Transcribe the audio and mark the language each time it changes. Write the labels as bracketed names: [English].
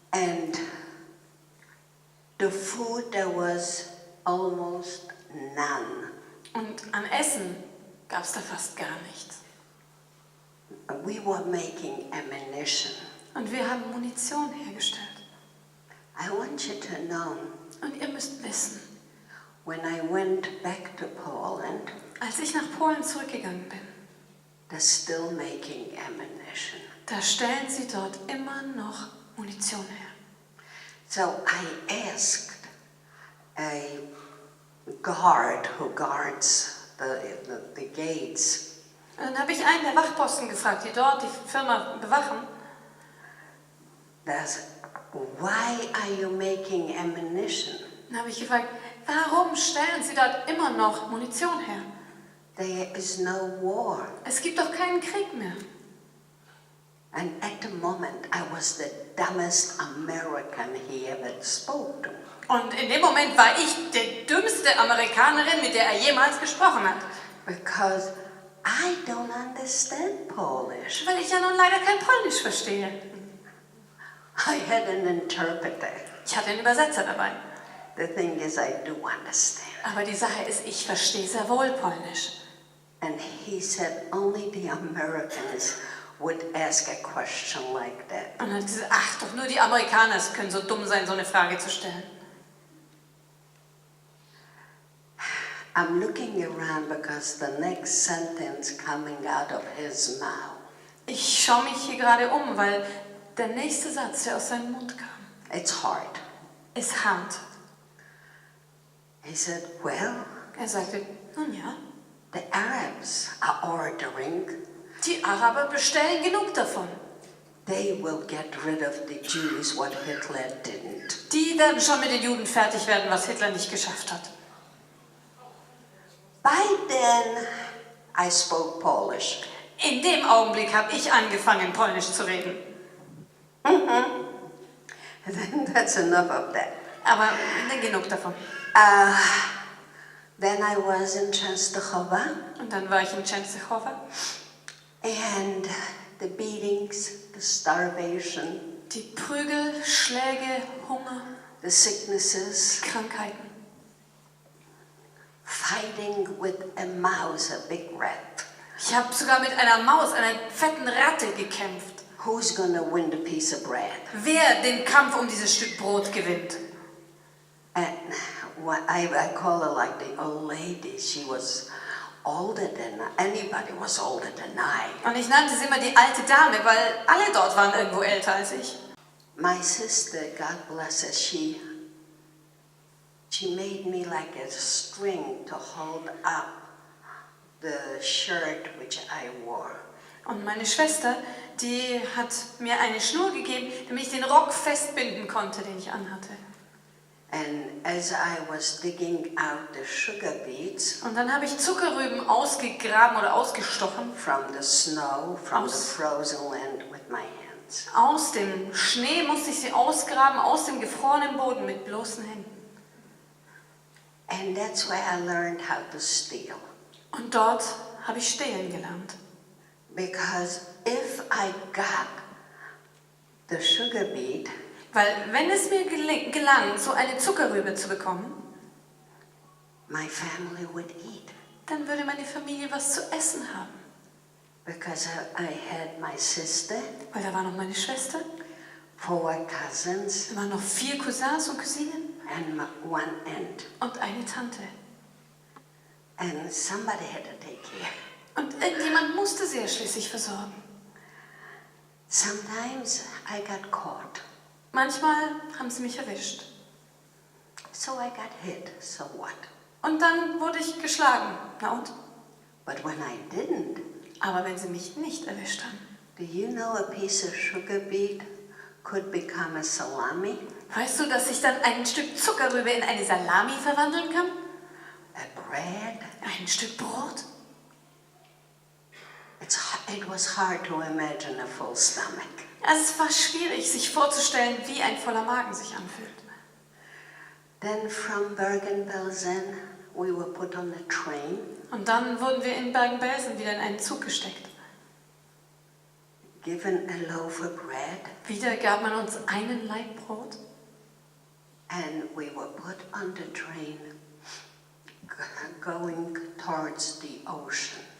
[English] And the food, there was almost none. [German] Und an Essen gab es da fast gar nichts. [English] We were making ammunition. [German] Und wir haben Munition hergestellt. [English] I want you to know, [German] Und ihr müsst wissen, [English] when I went back to Poland, [German] als ich nach Polen zurückgegangen bin, [English] they're still making ammunition. [German] da stellen sie dort immer noch Munition her. [English] So I asked a guard who guards the gates, [German] Und dann habe ich einen der Wachposten gefragt, die dort die Firma bewachen. [English] that's, why are you making ammunition? [German] Dann habe ich gefragt, warum stellen sie dort immer noch Munition her? [English] There is no war. [German] Es gibt doch keinen Krieg mehr. [English] And at the moment, I was the dumbest American he ever spoke to. [German] Und in dem Moment war ich die dümmste Amerikanerin, mit der er jemals gesprochen hat. [English] Because I don't understand Polish. [German] Weil ich ja nun leider kein Polnisch verstehe. [English] I had an interpreter. [German] Ich hatte einen Übersetzer dabei. [English] The thing is, I do understand. [German] Aber die Sache ist, ich verstehe sehr wohl Polnisch. [English] And he said only the Americans would ask a question like that. [German] Und dann hat sie gesagt, ach, doch nur die Amerikaner können so dumm sein, so eine Frage zu stellen. [English] I'm looking around because the next sentence coming out of his mouth, [German] Ich schaue mich hier gerade um, weil der nächste Satz, der aus seinem Mund kam, [English] it's hard. [German] ist hart. [English] He said, well, [German] Er sagte, nun ja, [English] the Arabs are ordering. [German] die Araber bestellen genug davon. [English] They will get rid of the Jews what Hitler didn't. [German] Die werden schon mit den Juden fertig werden, was Hitler nicht geschafft hat. [English] By then, I spoke Polish. [German] In dem Augenblick habe ich angefangen, Polnisch zu reden. [English] Then that's enough of that. [German] Aber genug davon. [English] Then I was in Częstochowa, [German] Und dann war ich in Częstochowa. [English] and the beatings, the starvation, [German] Die Prügel, Schläge, Hunger, [English] the sicknesses, [German] Krankheiten. [English] fighting with a mouse, a big rat. [German] Ich habe sogar mit einer Maus, einer fetten Ratte gekämpft. [English] Who's gonna win the piece of bread? [German] Wer den Kampf um dieses Stück Brot gewinnt. [English] And I call her like the old lady. She was older than anybody was older than I. [German] Und ich nannte sie immer die alte Dame, weil alle dort waren irgendwo älter als ich. [English] My sister, God bless her, she made me like a string to hold up the shirt which I wore. [German] Und meine Schwester, die hat mir eine Schnur gegeben, damit ich den Rock festbinden konnte, den ich anhatte. [English] And as I was digging out the sugar beets [German] Und dann habe ich Zuckerrüben ausgegraben oder ausgestochen. [English] from the snow, from the [German] Aus- [English] frozen land with my hands. [German] Aus dem Schnee musste ich sie ausgraben, aus dem gefrorenen Boden mit bloßen Händen. [English] And that's where I learned how to steal. [German] Und dort habe ich stehlen gelernt. [English] Because if I got the sugar beet, [German] Weil wenn es mir gelang, so eine Zuckerrübe zu bekommen, [English] my family would eat. [German] dann würde meine Familie was zu essen haben. [English] Because I had my sister, [German] Weil da war noch meine Schwester, [English] 4 cousins, [German] da waren noch 4 Cousins und Cousinen [English] and one aunt. [German] und eine Tante. [English] And somebody had to take care. [German] Und irgendjemand musste sie ja schließlich versorgen. [English] Sometimes I got caught. [German] Manchmal haben sie mich erwischt. [English] So I got hit, so what? [German] Und dann wurde ich geschlagen. Na und? [English] But when I didn't, [German] Aber wenn sie mich nicht erwischt haben. [English] do you know a piece of sugar beet could become a salami? [German] Weißt du, dass sich dann ein Stück Zuckerrübe in eine Salami verwandeln kann? [English] A bread? [German] Ein Stück Brot? [English] It was hard to imagine a full stomach. [German] Es war schwierig, sich vorzustellen, wie ein voller Magen sich anfühlt. [English] Then from Bergen-Belsen, we were put on a train. [German] Und dann wurden wir in Bergen-Belsen wieder in einen Zug gesteckt. [English] Given a loaf of bread, [German] Wieder gab man uns einen Laib Brot [English] and we were put on the train going towards the ocean.